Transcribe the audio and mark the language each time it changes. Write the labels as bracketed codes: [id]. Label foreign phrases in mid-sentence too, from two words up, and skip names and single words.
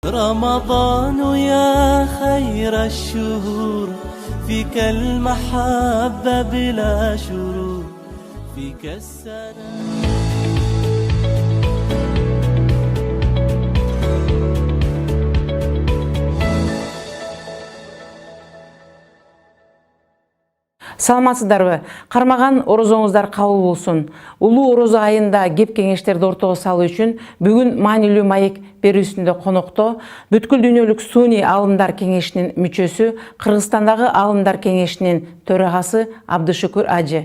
[ar] رمضان يا خير الشهور فيك المحبة بلا شرور فيك السلام. [ky] Саламатсыздарбы? Кармаган орозоңуздар кабыл болсун. Улуу орозо айында кеп кеңештерди ортого салуу үчүн бүгүн маанилүү маек берүүсүндө конокто бүткүл дүйнөлүк сууний алымдар кеңешинин мүчөсү, Кыргызстандагы алымдар кеңешинин төрагасы Абдышүкүр Ажы.